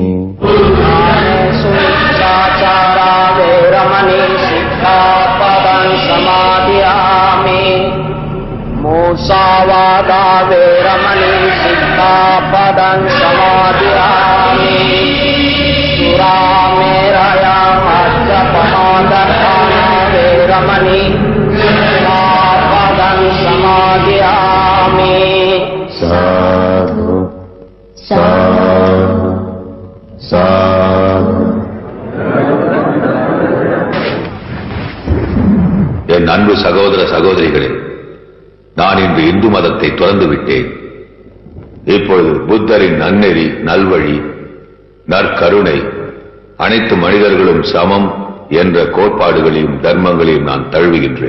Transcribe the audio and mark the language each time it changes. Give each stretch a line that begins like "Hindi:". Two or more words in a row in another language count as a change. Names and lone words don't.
Pali: सुचाचारा वैरमणि सिक्खापदं समादयामि मूसावादा वैरमणि सिक्खापदं समादयामि सुरामेरया मज्जपमादपाना वैरमणि सिक्खापदं समादयामि साधु साधु साधु
Tamil: என் அன்பு சகோதர சகோதரிகளே, நான் இன்று இந்து மதத்தை துறந்து விட்டேன். இப்பொழுது புத்தரின் நன்னெறி, நல்வழி, நற்கருணை, அனைத்து மனிதர்களும் சமம் என்ற கோட்பாடுகளையும் தர்மங்களையும் நான் தழுவுகின்றேன்.